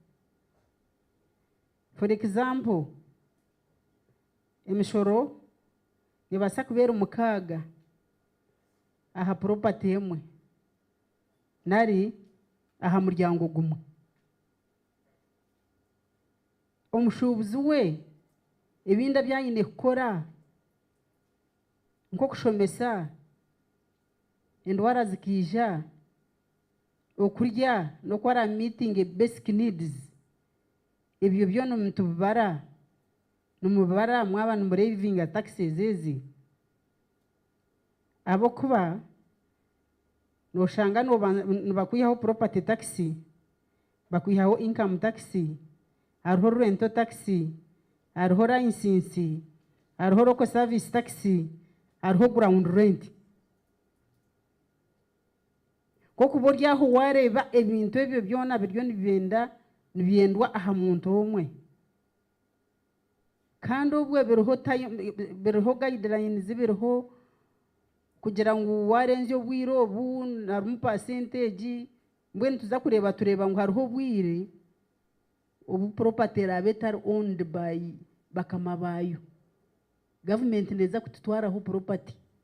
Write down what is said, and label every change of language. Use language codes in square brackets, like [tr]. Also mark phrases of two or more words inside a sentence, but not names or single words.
[nyn] For example, emishoro nibasa kubera umukaga aha property emwe nari aha muryango gumwe omushubuzi we ebinda byanyine kukora nko kushomesa endwara zikija okurya no kwara [en] meeting basic needs [nyn] ebyo byono mutubara numubara mwaba numurivinga taxes ezi abo kuba no shanga no bakuyaho [en] property tax [nyn] bakuyaho [en] income tax [nyn] hariho [en] rental tax [nyn] hariho license hariho [en] local service tax [nyn] hariho [en] ground rent [nyn] koko boryaho wareba ebintu ebyo byona biryo nibendwa aha muntu omwe kandi obwe biriho guidelines biriho kugira ngo warenze obwire obu na percentage mbwenu tuza kureba ngo hariho obwire obu property eraba etari [en] owned by [nyn] bakama baayo, government neza kututwaraho property.